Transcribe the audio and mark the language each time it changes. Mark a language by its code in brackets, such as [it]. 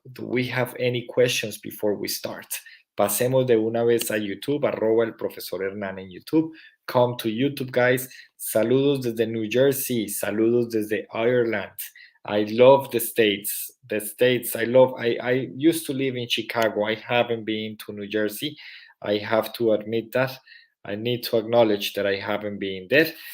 [en] Do we have any questions before we start? [es] Pasemos de una vez a YouTube, arroba el profesor Hernán en YouTube. [en] Come to YouTube, guys. [es] Saludos desde [en] New Jersey. [es] Saludos desde [en] Ireland. I love the States. The States, I used to live in Chicago. I haven't been to New Jersey. I have to admit that. I need to acknowledge that I haven't been there.